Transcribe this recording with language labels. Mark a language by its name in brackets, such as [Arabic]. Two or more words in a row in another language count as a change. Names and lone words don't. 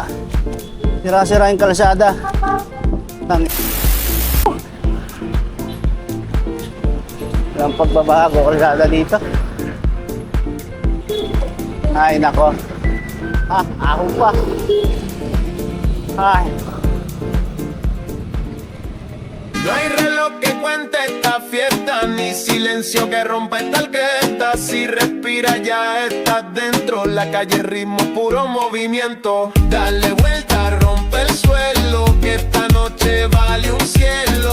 [Filipino] Sira-sira yung kalsada. Ang pagbabago kalsada dito. Ay, nako. Ako pa. Ay. [Spanish] No hay reloj que cuente esta fiesta, ni silencio que rompa esta orquesta. Si respira ya estás dentro, la calle ritmo, puro movimiento. Dale vuelta, rompe el suelo, que esta noche vale un cielo.